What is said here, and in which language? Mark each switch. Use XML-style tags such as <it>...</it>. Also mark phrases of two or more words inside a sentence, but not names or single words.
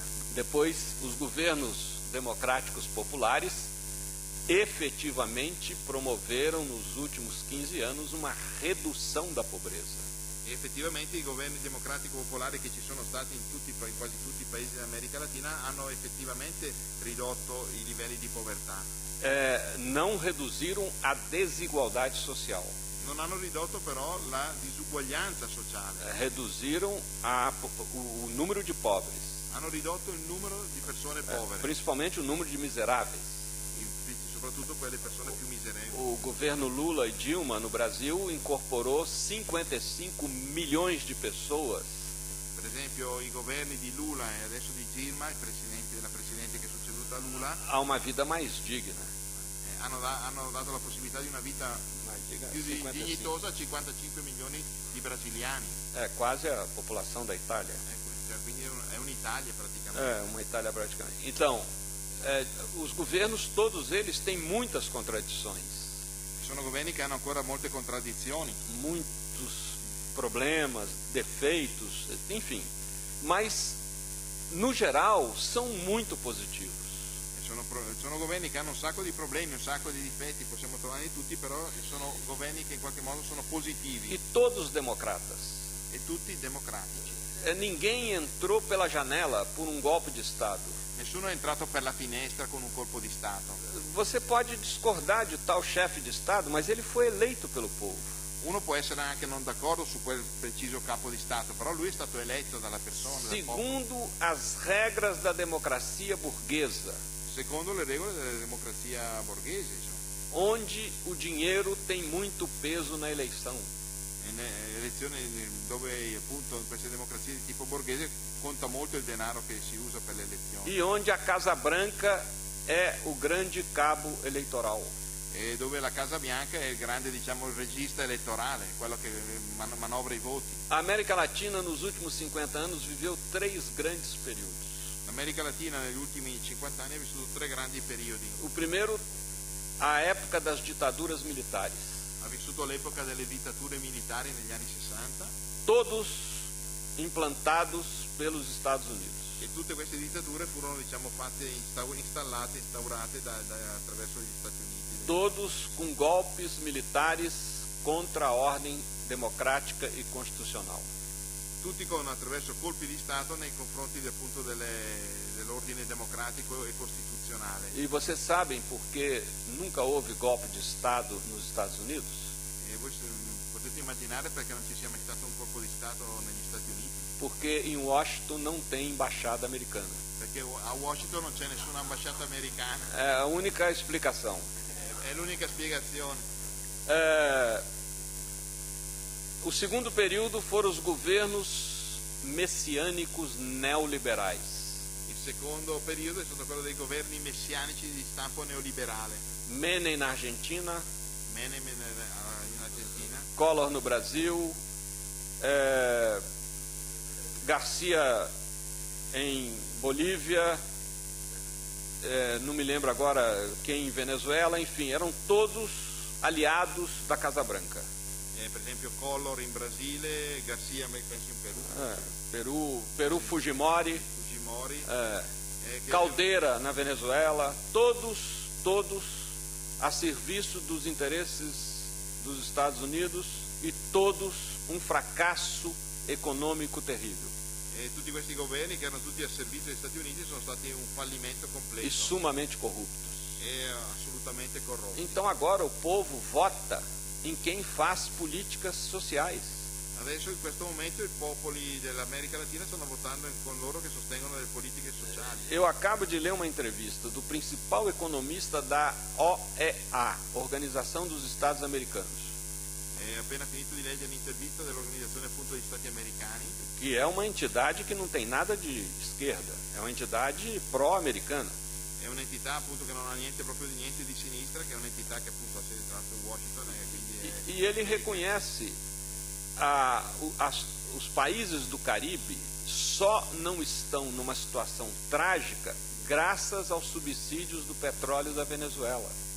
<pt>Depois, os governos democráticos populares efetivamente promoveram nos últimos 15 anos uma redução da pobreza.</pt> <it>E effettivamente i governi democratici popolari che ci sono stati in quasi tutti i paesi dell'America Latina hanno effettivamente ridotto i livelli di povertà.</it> <pt>Não reduziram a desigualdade social.</pt> <it>Non hanno ridotto però la disuguaglianza sociale.</it> <pt>Reduziram o número de pobres.</pt> <it>Hanno ridotto il numero di persone povere,</it> <pt>Principalmente o número de miseráveis.</pt> <it>soprattutto quelle persone più miserevoli.</it> <pt>O governo Lula e Dilma no Brasil incorporou 55 milhões de pessoas.</pt> <it>Per esempio i governi di Lula e adesso di Dilma, la presidente che è succeduta a Lula,</it> <pt>A uma vida mais digna.</pt> <it>hanno dato la possibilità di una vita più</it> <pt>55.</pt> <it>dignitosa a 55 milioni di brasiliani.</it> <pt>É quase a população da Itália.</pt> <it>Quindi è un'Italia praticamente.</it> <pt>É, uma Itália praticamente. Então, os governos, todos eles, têm muitas contradições.</pt> <it>Sono governi che hanno ancora molte contraddizioni,</it> <pt>Muitos problemas, defeitos, enfim. Mas, no geral, são muito positivos.</pt> <it>sono governi che hanno un sacco di problemi, un sacco di difetti, possiamo trovarli tutti, però sono governi che in qualche modo sono positivi</it> <pt>E todos democratas.</pt> <it>e tutti democratici.</it> <pt>Ninguém entrou pela janela por um golpe de Estado.</pt> <it>Nessuno è entrato per la finestra con un colpo di Stato.</it> <pt>Você pode discordar de tal chefe de Estado, mas ele foi eleito pelo povo.</pt> <it>Uno può essere anche non d'accordo su quel preciso capo di Stato, però lui è stato eletto dalla persona, dal popolo,</it> <pt>Segundo as regras da democracia burguesa,</pt> <it>secondo le regole della democrazia borghese, insomma.</it> <pt>onde o dinheiro tem muito peso na eleição.</pt> <it>In elezioni dove appunto in queste democrazie di tipo borghese conta molto il denaro che si usa per le elezioni</it> <pt>E onde a Casa Branca é o grande cabo eleitoral.</pt> <it>e dove la Casa Bianca è il grande, diciamo, il regista elettorale, quello che manovra i voti.</it> <pt>A América Latina, nos últimos 50 anos, viveu 3 grandes períodos.</pt> <it>L'America Latina negli ultimi 50 anni ha vissuto 3 grandi periodi.</it> <pt>O primeiro, a época das ditaduras militares.</pt> <it>Ha vissuto l'epoca delle dittature militari negli anni 60</it> <pt>Todos implantados pelos Estados Unidos.</pt> <it>e tutte queste dittature furono, diciamo, fatte, instaurate attraverso gli Stati Uniti.</it> <pt>Todos com golpes militares contra a ordem democrática e constitucional.</pt> <it>Tutti attraverso colpi di Stato nei confronti appunto dell'ordine democratico e costituzionale.</it> <pt>E vocês sabem por que nunca houve golpe de Estado nos Estados Unidos?</pt> <it>E voi potete immaginare perché non ci sia mai stato un colpo di Stato negli Stati Uniti?</it> <pt>Porque em Washington não tem embaixada americana.</pt> <it>Perché a Washington non c'è nessuna ambasciata americana.</it> <pt>É a única explicação.</pt> <it>È l'unica spiegazione.</it> <pt>O segundo período foram os governos messiânicos neoliberais.</pt> <it>Il secondo periodo è stato quello dei governi messianici di stampo neoliberale.</it> <pt>Menem na Argentina,</pt> <it>Menem in Argentina,</it> <pt>Collor no Brasil, Garcia em Bolívia, não me lembro agora quem em Venezuela, enfim, eram todos aliados da Casa Branca.</pt> <it>per esempio Collor in Brasile, Garcia penso in Perù,</it> <pt>Peru Fujimori,</pt> <it>Fujimori,</it> <pt>Caldeira na Venezuela, todos a serviço dos interesses dos Estados Unidos e todos um fracasso econômico terrível.</pt> <it>E tutti questi governi che erano tutti a servizio degli Stati Uniti sono stati un fallimento completo</it> <pt>E sumamente corruptos.</pt> <it>e assolutamente corrotti.</it> <pt>Então agora o povo vota em quem faz políticas sociais.</pt> <it>Adesso in questo momento i popoli dell'America Latina stanno votando con loro che sostengono le politiche sociali.</it> <pt>Eu acabo de ler uma entrevista do principal economista da OEA, Organização dos Estados Americanos,</pt> <it>Ho appena finito di leggere un'intervista dell'Organizzazione appunto degli Stati Americani,</it> <pt>que é uma entidade que não tem nada de esquerda, é uma entidade pró-americana.</pt> <it>è un'entità appunto che non ha niente proprio di niente di sinistra, che è un'entità che appunto ha sede tra l'altro in Washington e quindi</it> <pt>E ele reconhece os países do Caribe só não estão numa situação trágica graças aos subsídios do petróleo da Venezuela.</pt>